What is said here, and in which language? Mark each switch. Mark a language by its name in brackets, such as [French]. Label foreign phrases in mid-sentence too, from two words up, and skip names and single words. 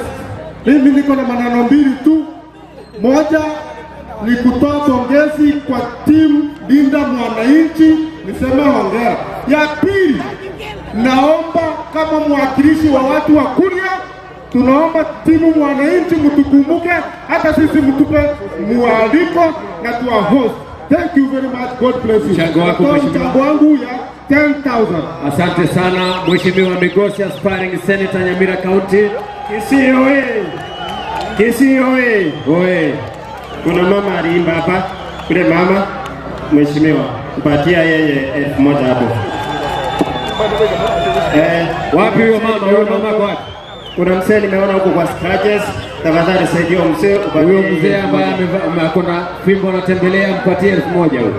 [Swahili] Mimi niko na maneno mbili tu. Moja ni kutoa pongezi kwa timu Linda Mwananchi, niseme hongera. Ya pili, naomba kama mwakilishi wa watu wa Kuria, tunaomba timu Mwananchi mtukumbuke, hata sisi mtupe mwaliko na tuwa host. [English] Thank you very much. God bless you. [Swahili] Mchango wangu ya 10,000. Asante sana Mheshimiwa Migosi, [English] aspiring senator [Swahili] Nyamira County. Kisii oye! Kisii oye! Oye! Kuna mama aliimba hapa, kule mama, Mheshimiwa, kupatia yeye 1,000 hapo. Wapi huyo mama? Huyo mama kwa wapi? Kuna mzee nimeona huko kwa scratches, tafadhali saidia mzee. Huyo mzee ambaye kuna fimbo anatembelea, mpatie 1,000 huyo.